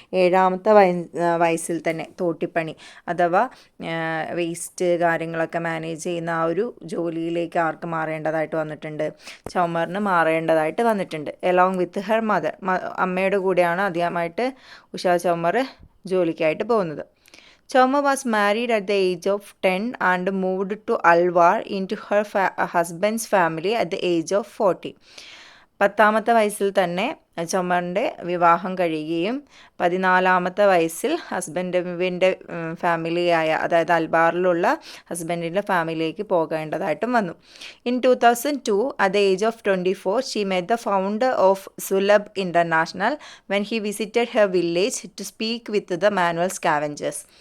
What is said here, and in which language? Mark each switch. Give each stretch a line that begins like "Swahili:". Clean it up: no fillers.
Malayalam: 7ാമത്തെ വയസ്സിൽ തന്നെ തോട്ടിപ്പണി അഥവാ വേസ്റ്റ് കാര്യങ്ങളൊക്കെ മാനേജ് ചെയ്യുന്ന ആ ഒരു ജോലിയിലേക്ക് ആർക്ക് മാറേണ്ടതായിട്ട് വന്നിട്ടുണ്ട്? ചൗമറിന് മാറേണ്ടതായിട്ട് വന്നിട്ടുണ്ട്.
English: along with her mother,
Malayalam: അമ്മയുടെ കൂടെയാണ് ആദ്യമായിട്ട് ഉഷ ചൗമർ ജോലിക്കായിട്ട് പോകുന്നത്.
English: Chowma was married at the age of 10 and moved to Alwar into her husband's family at the age of 40.
Malayalam: 10ാമത്തെ വയസ്സിൽ തന്നെ ചൗമറിൻ്റെ വിവാഹം കഴിയുകയും 14ാമത്തെ വയസ്സിൽ ഹസ്ബൻഡിൻ്റെ ഫാമിലിയായ, അതായത് അൽബാറിലുള്ള ഹസ്ബൻഡിൻ്റെ ഫാമിലിയിലേക്ക് പോകേണ്ടതായിട്ടും വന്നു.
English: In 2002, at the age of 24, she met the founder of Sulabh International when he visited her village to speak with the manual scavengers.